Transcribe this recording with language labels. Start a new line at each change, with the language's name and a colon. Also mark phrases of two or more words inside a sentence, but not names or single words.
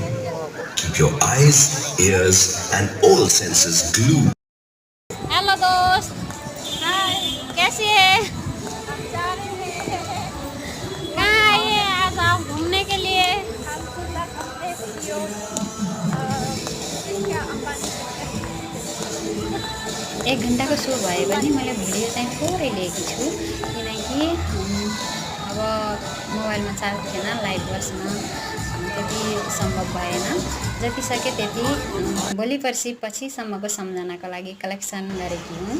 English: Keep your eyes, ears, and all senses glued.
Hindi: हेलो दोस्त, कैसी है? कहाँ आए हैं आज आप घूमने के लिए?
Nepali: एक घन्टाको सो भए पनि मैले भिडियो चाहिँ थोरै लिएको छु, किनकि अब मोबाइलमा चार्ज थिएन, लाइभ बस्न त्यति सम्भव भएन। जति सके त्यति भोलि पर्सि पछिसम्मको सम्झनाको लागि कलेक्सन गरेकी हुँ।